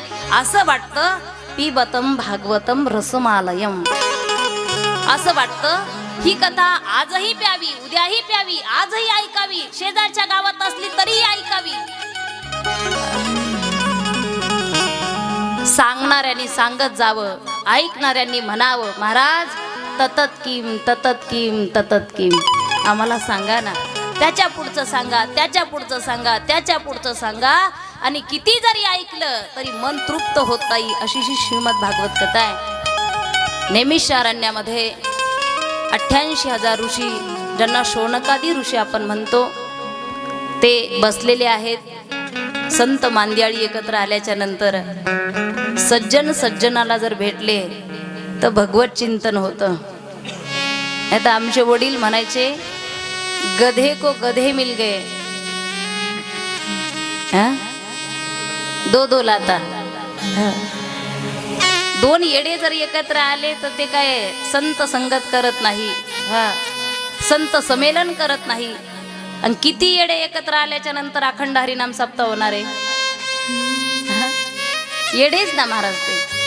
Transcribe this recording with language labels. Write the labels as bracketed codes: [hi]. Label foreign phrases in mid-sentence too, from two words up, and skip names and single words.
[mr] असं वाटतं [sa] पिबतम भागवतम रसमालयम, [mr] असं वाटतं ही कथा आजही प्यावी, उद्याही प्यावी, आजही ऐकावी, शेजारच्या गावात असली तरी ऐकावी। सांगणाऱ्यांनी सांगत जावं, ऐकणाऱ्यांनी म्हणावं महाराज [sa] ततत किम ततत किम ततत किम। [mr] आम्हाला सांगा ना, त्याच्या पुढचं सांगा, त्याच्या पुढचं सांगा, त्याच्या पुढचं सांगा। आणि किती जरी ऐकलं तरी मन तृप्त होत नाही। अशी ही श्रीमद भागवत कथा आहे। नैमिषारण्यामध्ये 88,000 ऋषी, ज्यांना शौनकादी ऋषी आपण म्हणतो, ते बसलेले आहेत। संत मांदियाळी एकत्र आल्याच्या नंतर सज्जन सज्जनाला जर भेटले तर भगवत चिंतन होतं। आता आमचे वडील म्हणायचे [hi] गधे को गधे मिल गए, दो लाता। [mr] दोन येडे जर एकत्र आले तर ते काय संत संगत करत नाही, संत संमेलन करत नाही। आणि किती येडे एकत्र आल्याच्या नंतर अखंड हरिनाम सप्ताह होणार आहे? येडेच ना महाराज ते।